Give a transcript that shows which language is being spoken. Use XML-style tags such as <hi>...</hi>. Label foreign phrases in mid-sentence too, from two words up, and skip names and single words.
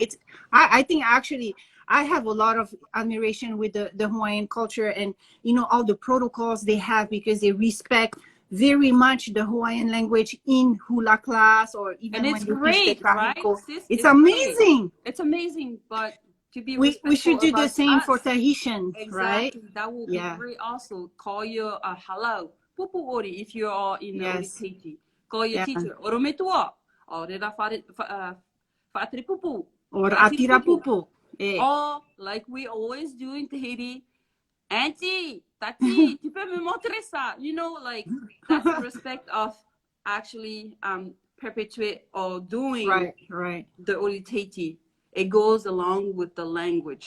<en>I think actually I have a lot of admiration with the Hawaiian culture, and you know, all the protocols they have, because they respect very much the Hawaiian language in hula class, or even and when it's you great, teach the kahiko. right? Sis, it's amazing. Great. It's amazing, but to be we should do the same us, for Tahitian, right? Exactly, that will be great. Also, call your halau</en> <ty>pupu ori</ty> <en>if you are in the Ori Tahiti. Call your teacher orometua, or</en> <ty>rera whaatiri pupu,</ty> <en>or</en> <ty>atira pupu.</ty> <en>Or like we always do in Tahiti, auntie,</en> <ty>tati, tipe me motresa.</ty> <en>You know, like that's the respect of actually perpetuate or doing the Ori Tahiti. It goes along with the language.</en>